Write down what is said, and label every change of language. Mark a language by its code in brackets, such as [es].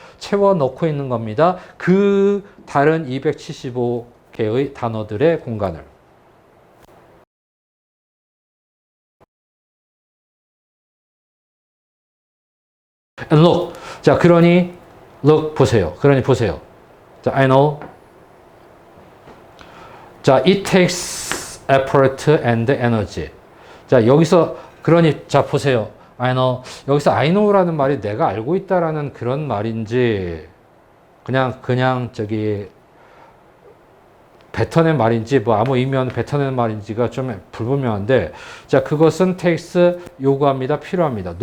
[ko] 채워 넣고 있는 겁니다. 그 다른 275개의 단어들의 공간을. [en] And look. [ko] 자, 그러니 look 보세요. 그러니 보세요. 자, [en] I know. 자, it takes effort and energy. [ko] 자, 여기서 그러니 자 보세요. [en] I know. [ko] 여기서 I know라는 말이 내가 알고 있다라는 그런 말인지 그냥 저기 뱉어낸 말인지 뭐 아무 의미 없는 뱉어낸 말인지가 좀 불분명한데 자 그것은 takes 요구합니다. 필요합니다.